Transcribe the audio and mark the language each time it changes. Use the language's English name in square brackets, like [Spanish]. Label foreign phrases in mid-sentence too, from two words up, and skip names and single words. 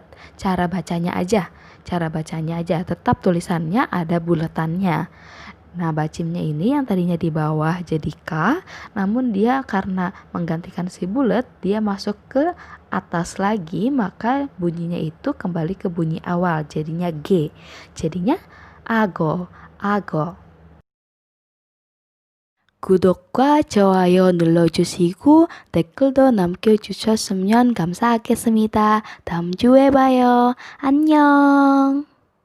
[Indonesian] Cara bacanya aja, tetap tulisannya ada bulatannya. Nah, bacimnya ini yang tadinya di bawah jadi K, namun dia karena menggantikan si bulat, dia masuk ke atas lagi, maka bunyinya itu kembali ke bunyi awal, jadinya G. Jadinya ago, ago. [Korean] 구독과 좋아요 눌러주시고 댓글도 남겨주셨으면 감사하겠습니다. 다음 주에 봐요. 안녕.